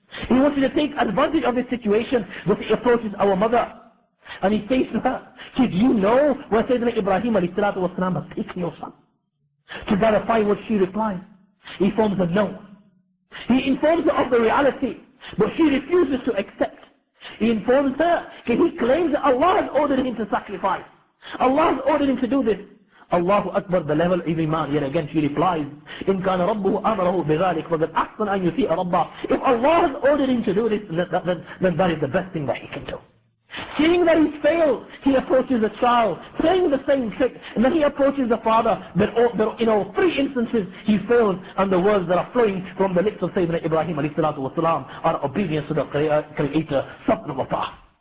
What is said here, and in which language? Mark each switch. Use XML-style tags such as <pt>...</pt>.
<en>He wanted to take advantage of this situation, but he approaches our mother and he says to her, did you know where Sayyidina Ibrahim alayhi salatu wasalam has taken your son? To verify what she replies, he informs her no. He informs her of the reality, but she refuses to accept. He informs her, he claims that Allah has ordered him to sacrifice. Allah has ordered him to do this. Allahu Akbar, the level of iman. Yet again she replies,</en> <ar>إِن كَانَ رَبُّهُ أَمَرَهُ بِذَلِكَ فَقَدْ أَحْسَنَ أَن يُطِيعَ رَبَّهُ.</ar> <en>If Allah has ordered him to do this, then that is the best thing that he can do. Seeing that he's failed, he approaches the child, playing the same trick, and then he approaches the father. But in all three instances, he fails, and the words that are flowing from the lips of Sayyidina Ibrahim alayhi salatu wasalam are obedience to the Creator, sabr wa ta'ah.</en>